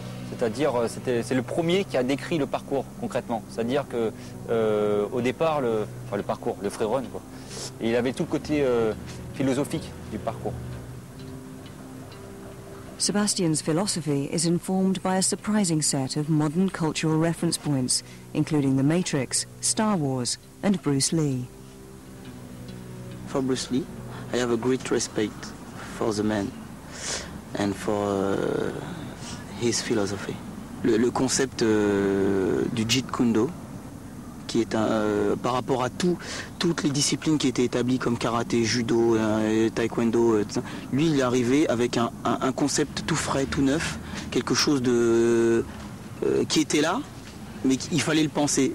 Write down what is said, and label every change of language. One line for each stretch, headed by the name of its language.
French: C'est-à-dire, c'est le premier qui a décrit le parcours concrètement. C'est-à-dire que au départ, le parcours, le freerun, quoi. Et il avait tout le côté philosophique du parcours.
English: Sebastian's philosophy is informed by a surprising set of modern cultural reference points, including The Matrix, Star Wars, and Bruce Lee. For Bruce Lee, I have a great respect for the man and for his philosophy.
French: Le concept du Jeet Kune Do, qui est par rapport à toutes les disciplines qui étaient établies comme karaté, judo, taekwondo, lui il est arrivé avec un concept tout frais, tout neuf, quelque chose qui était là, mais il fallait le penser.